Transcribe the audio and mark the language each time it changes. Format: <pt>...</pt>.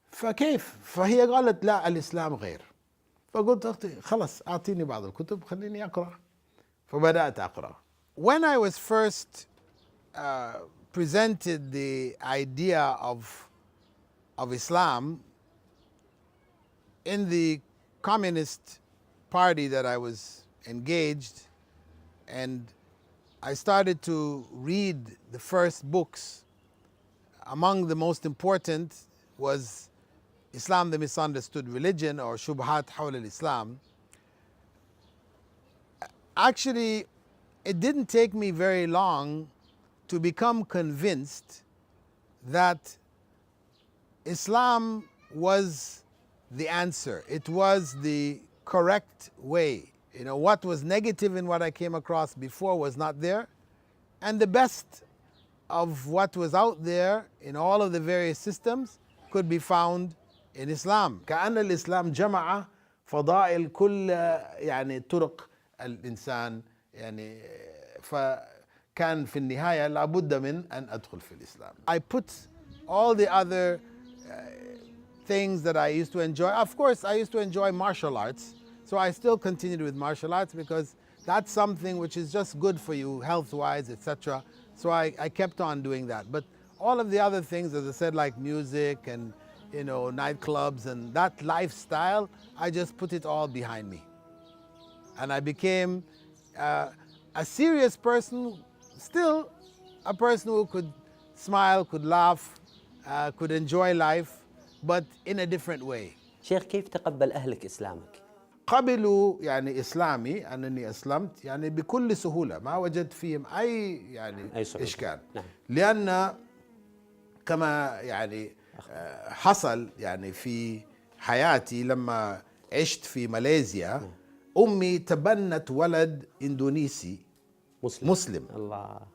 <ar>فكيف؟ فهي قالت لا، الإسلام غير. فقلت أختي خلاص أعطيني بعض الكتب خليني أقرأ. فبدأت أقرأ.</ar> <en>When I was first presented the idea of Islam in the Communist Party that I was engaged, and I started to read the first books. Among the most important was Islam, the Misunderstood Religion, or Shubhat Hawla al-Islam. Actually, it didn't take me very long to become convinced that Islam was the answer. It was the correct way. You know, what was negative in what I came across before was not there. And the best of what was out there in all of the various systems could be found in Islam.</en> <ar>كأن الإسلام جمع فضائل كل يعني طرق الإنسان يعني فكان في النهاية لابد من أن أدخل في الإسلام.</ar> <en>I put all the other things that I used to enjoy. Of course, I used to enjoy martial arts, so I still continued with martial arts because that's something which is just good for you health-wise, etc. So I kept on doing that. But all of the other things, as I said, like music and nightclubs and that lifestyle, I just put it all behind me. And I became a serious person, still a person who could smile, could laugh, could enjoy life, but in a different way.</en> <ar>شيخ، كيف تقبل أهلك إسلامك؟ قبلوا يعني إسلامي، أنني أسلمت يعني بكل سهولة، ما وجدت فيهم أي إشكال. نعم. لأن كما حصل في حياتي لما عشت في ماليزيا، أمي تبنت ولد إندونيسي مسلم. الله.</ar>